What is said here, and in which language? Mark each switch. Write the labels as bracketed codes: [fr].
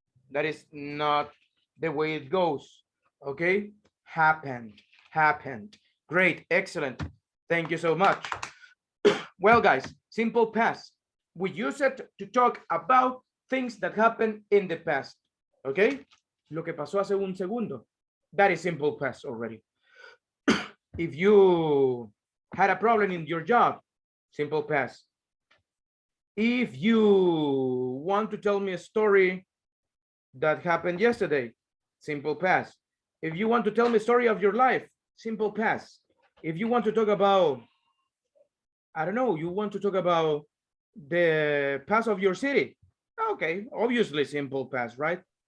[en] That is not the way it goes. Okay, happened, happened. Great, excellent. Thank you so much. Well, guys, simple past. We use it to talk about things that happened in the past. [es] Okay, lo que pasó hace un segundo. [en] That is simple past already. If you had a problem in your job, simple past. If you want to tell me a story that happened yesterday, simple past. If you want to tell me a story of your life, simple past. If you want to talk about, I don't know, you want to talk about the past of your city, okay, obviously simple past, right?